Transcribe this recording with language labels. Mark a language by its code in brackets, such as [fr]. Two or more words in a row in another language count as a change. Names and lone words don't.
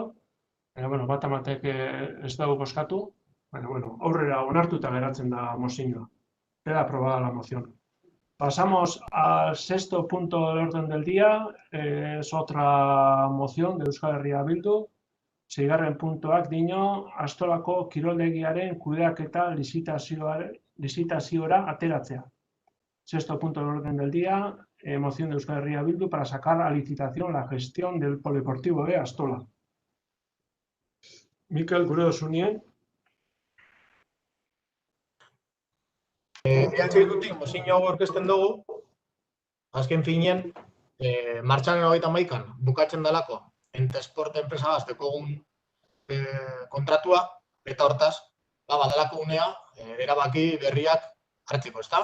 [eu] Bueno, bat amatek ez dago bozkatu. Bueno, aurrera onartuta geratzen da mozioa. [es] Queda aprobada la moción. Pasamos al sexto punto del orden del día. Es otra moción de Euskal Herria Bildu. [eu] 6. puntuak dio Astolako kiroldegiaren kudeaketa lizitaziora ateratzea. [es] Sexto punto del orden del día, moción de Euskal Herria Bildu para sacar a licitación la gestión del polideportivo de Astola. [eu] Mikel, gure duzunien. Bildutik mozio hau aurkezten dugu, azken finean, martxan 31an bukatzen dalako Entesport enpresa gazteko kontratua, eta hortaz, badalako unea, erabaki berriak hartzeko, ezta?